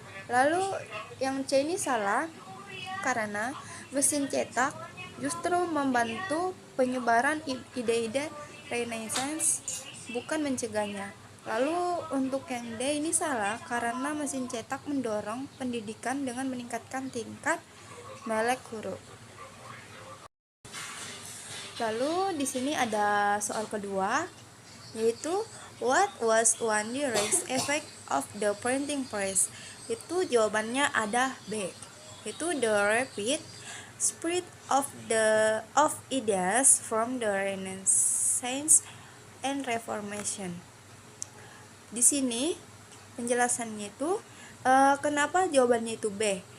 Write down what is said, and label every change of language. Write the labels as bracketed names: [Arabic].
[Indonesian] Lalu yang C ini salah karena mesin cetak justru membantu penyebaran ide-ide Renaissance, bukan mencegahnya. Lalu untuk yang D ini salah karena mesin cetak mendorong pendidikan dengan meningkatkan tingkat melek huruf. Lalu di sini ada soal kedua, yaitu [English] what was one direct effect of the printing press? [Indonesian] Itu jawabannya ada B. Itu [English] the rapid spread of ideas from the Renaissance and Reformation. [Indonesian] Di sini penjelasannya itu kenapa jawabannya itu B?